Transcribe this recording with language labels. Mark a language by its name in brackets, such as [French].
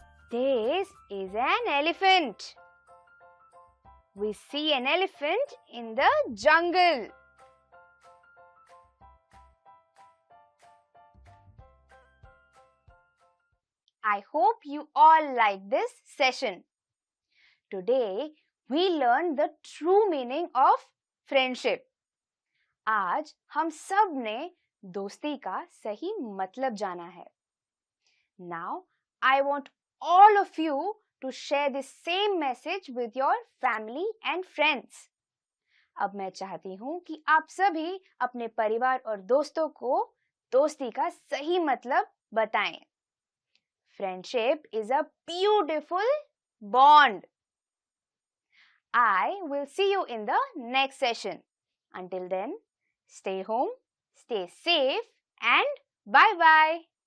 [English] This is an elephant. We see an elephant in the jungle. I hope you all like this session. Today, we learned the true meaning of friendship. [Hindi] आज हम सब ने दोस्ती का सही मतलब जाना है. [English] Now, I want all of you to share this same message with your family and friends. [Hindi] अब मैं चाहती हूँ कि आप सभी अपने परिवार और दोस्तों को दोस्ती का सही मतलब बताएं. [English] Friendship is a beautiful bond. I will see you in the next session. Until then, stay home, stay safe, and bye-bye.